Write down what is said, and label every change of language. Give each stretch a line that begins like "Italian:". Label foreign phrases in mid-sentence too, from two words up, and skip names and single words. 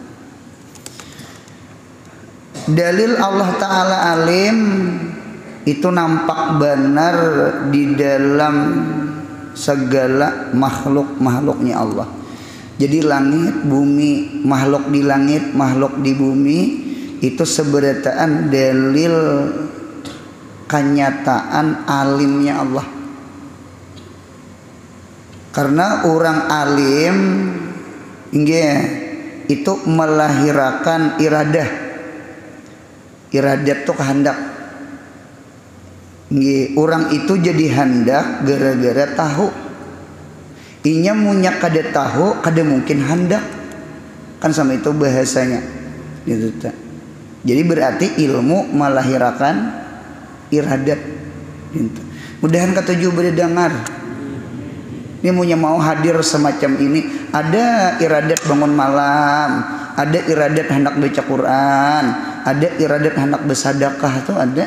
Indonesian: Dalil Allah ta'ala alim itu nampak benar di dalam segala makhluk-makhluknya Allah. Jadi langit, bumi, makhluk di langit, makhluk di bumi, itu seberataan dalil kenyataan alimnya Allah. Karena orang alim itu melahirkan iradah. Iradat itu kehendak. Orang itu jadi hendak gara-gara tahu.
Banjar: Inya punya kada tahu, kada mungkin hendak.
Indonesian: Kan sama itu bahasanya. Gitu tak. Jadi berarti ilmu melahirkan iradat. Mudahan ketujuh berdengar. Dia punya mau hadir semacam ini. Ada iradat bangun malam, ada iradat hendak baca Quran, ada iradat hendak bersedekah, itu ada.